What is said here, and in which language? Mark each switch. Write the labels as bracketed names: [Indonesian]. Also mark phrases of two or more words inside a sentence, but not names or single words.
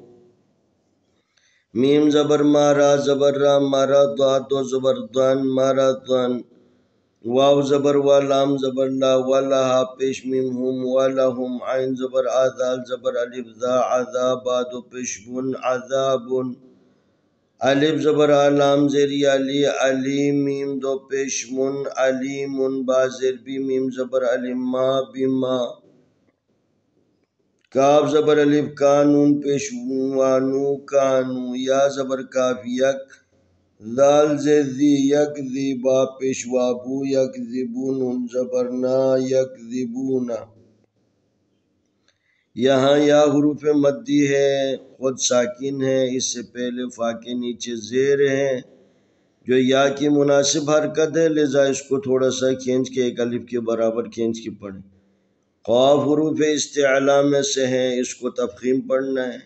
[Urdu] میم زبر مارا زبر را مارا ضاد دو زبر دن مرضن، واو زبر و لام زبر لا ولا، ہا پیش میم ہم ولہم، عین زبر آدال زبر الف ذا عذاب دو پیش بن عذابن، الف زبر لام زیر علی علی میم دو پیش من علیمن، با زیر بی میم زبر علم ما بما، کاف زبر الف کانون پیش وانو کانو، یا زبر کاف یک، ذال زیر ذی یک ذی، با پیش وابو یک ذبون زبرنا یک ذبونا، یہاں یا حروف مدی ہے، خود ساکن ہے، اس سے پہلے فا کے نیچے زیر ہے جو یا کی مناسب حرکت ہے، لذا اس کو تھوڑا سا کھینچ کے ایک الف کے برابر کھینچ کے پڑھیں۔ قاف حروف استعلا میں سے ہے، اس کو تفخیم پڑھنا ہے۔